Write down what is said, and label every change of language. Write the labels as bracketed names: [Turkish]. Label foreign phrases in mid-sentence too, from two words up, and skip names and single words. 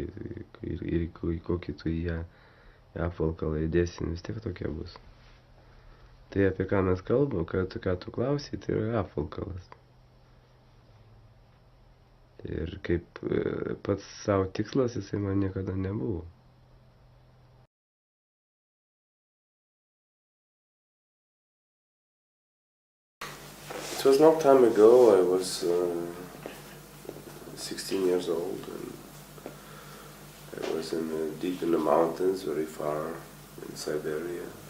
[Lithuanian] Ir į kokį tu ją apvalkalą įdėsi, vis tiek tokia bus. Tai apie ką mes kalbam, ką tu klausai, tai yra apvalkalas. Ir kaip pats savo tikslas, jisai man niekada nebuvo. [English] It was a long time ago. I was 16 years old, and I was deep in the mountains, very far in Siberia.